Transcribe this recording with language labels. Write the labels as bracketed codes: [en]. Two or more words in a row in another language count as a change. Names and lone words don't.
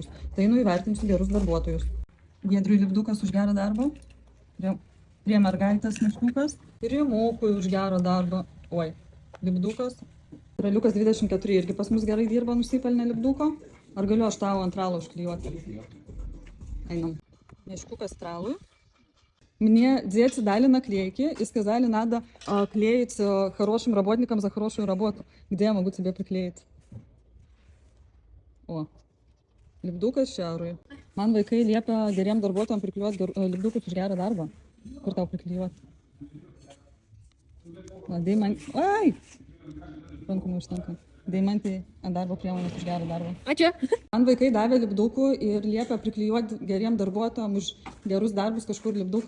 [lt] Tai įvertinsiu gerus darbuotojus. Giedriui lipdukas už gerą darbą. Prie mergaitės meškiukas. Ir Rimukui už gerą darbą. Oi, lipdukas. Raliukas 24 irgi pas mus gerai dirba, nusipelnė lipduko. Ar galiu aš tau ant ralo užklijuoti? Einam. Мешкука Стралу. [ru] Мне дети дали наклейки и сказали, надо клеить хорошим работникам за хорошую работу. Где я могу тебе приклеить? О, [lt] lipdukas Šiaurui. Man vaikai liepia geriem darbuotojams priklijuoti lipdukus už gerą darbą. Kur tau priklijuoti? Ai! Rankų neužtenka. Deimantai ant darbo priemonės už gerą darbą. Ačiū. Man vaikai davė lipdukų ir liepia priklijuoti geriem darbuotojams už gerus darbus kažkur lipduką.